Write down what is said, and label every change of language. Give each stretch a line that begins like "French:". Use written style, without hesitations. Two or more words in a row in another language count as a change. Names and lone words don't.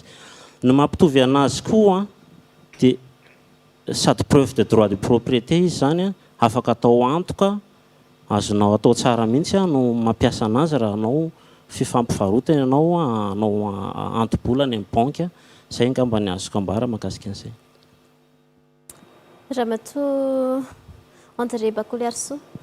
Malagasy: Ny mampitovy anazy koa dia sady
French: preuve de droit de propriété
Malagasy: izy zany afaka atao antoka, azonao atao tsara mihitsy no mampiasa anazy raha anao fifampivarotana ianao anao antobola any amin'ny banque. Izay angamba ny azoko ambara mahakasika an'izay. Ramatoa André Bakoliarso.